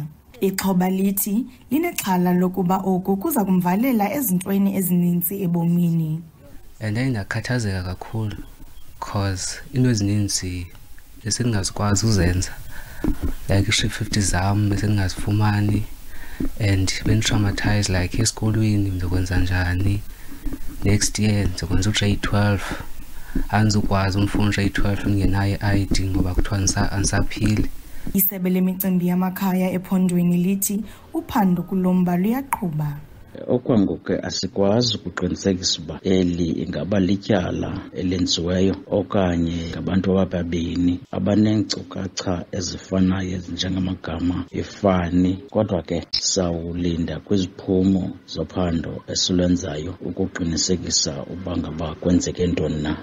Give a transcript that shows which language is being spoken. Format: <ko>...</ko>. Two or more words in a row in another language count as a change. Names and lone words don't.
<xh>Ixhoba lithi linexhala lokuba oku kuza kumvalela ezintweni ezininzi ebomini. Ndakhathazeka kakhulu cause into ezininzi esingazikwazi uzenza, like i-50 zam besingazifumani,</xh> <en>and been traumatized like</en> <xh>esikolweni ngizokwenza njani,</xh> <en>next year</en> <xh>ngizokwenza ugrade 12 anzukwazi umfundi grade 12 ngenayo i-ID ngoba kuthiwa ansaphili. Isebe lemicimbi yamakhaya ephondweni lithi uphando kulomba luyaqhuba. Okwangoku asikwazi ukuqinisekisa uba eli ingaba lityala elenziweyo okanye ngabantu ababini abaneenkcukacha ezifanayo ezinjengamagama efani, kodwa ke sawulinda kwiziphumo zophando esilwenzayo ukuqinisekisa uba ngaba kwenzeke ntoni na.</xh>